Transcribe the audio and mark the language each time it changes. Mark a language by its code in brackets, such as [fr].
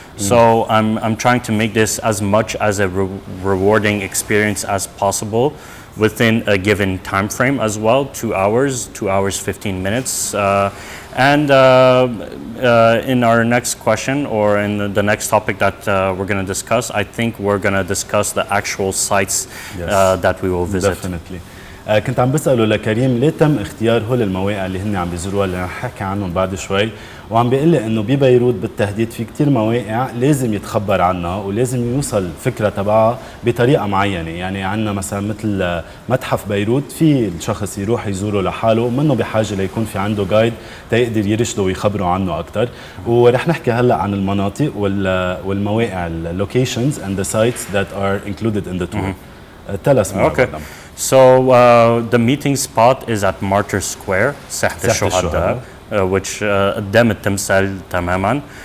[en] So I'm trying to make this as much as a rewarding experience as possible within a given time frame as well, 2 hours 15 minutes. And in our next question, or in the next topic that we're going to discuss, I think we're going to discuss the actual sites that we will visit. Definitely. [ar] كنت عم بسأله لكريم ليه تم اختيار هول المواقع اللي هن عم بيزوروها اللي رح نحكي عنهم بعد شوي، وعم بيقول لي انه ببيروت بالتحديد في كتير مواقع لازم يتخبر عنها ولازم يوصل الفكره تبعها بطريقه معينه. يعني عندنا مثلا مثل متحف بيروت في الشخص يروح يزوره لحاله ومنه بحاجه ليكون في عنده جايد تيقدر يرشده ويخبره عنه اكثر. ورح نحكي هلا عن المناطق والمواقع, [en] locations and the sites that are included in the tour. Tell us more about them. So the meeting spot is at Martyr Square, ساحة الشهداء, which [ar] قدام التمثال تماما.